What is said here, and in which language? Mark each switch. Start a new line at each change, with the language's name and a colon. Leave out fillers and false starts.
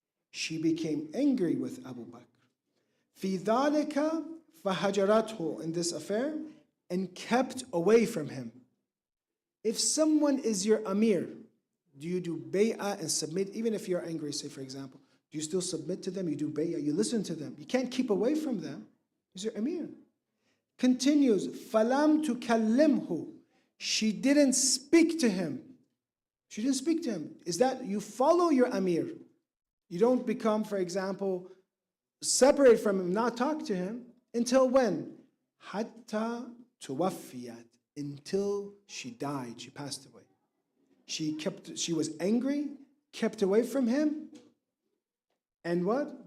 English: She became angry with Abu Bakr.
Arabic: فِي ذَلِكَ فَهَجَرَتْهُ,
English: in this affair, and kept away from him. If someone is your amir, do you do bay'ah and submit, even if you're angry, say for example, do you still submit to them? You do bay'ah, you listen to them. You can't keep away from them. He's your amir. Continues,
Arabic: فَلَمْ تُكَلِّمْهُ.
English: She didn't speak to him. She didn't speak to him. Is that you follow your amir? You don't become, for example, separate from him, not talk to him, until when?
Arabic: حَتَّى تُوَفِّيَتْ.
English: Until she died, she passed away. She was angry, kept away from him, and what?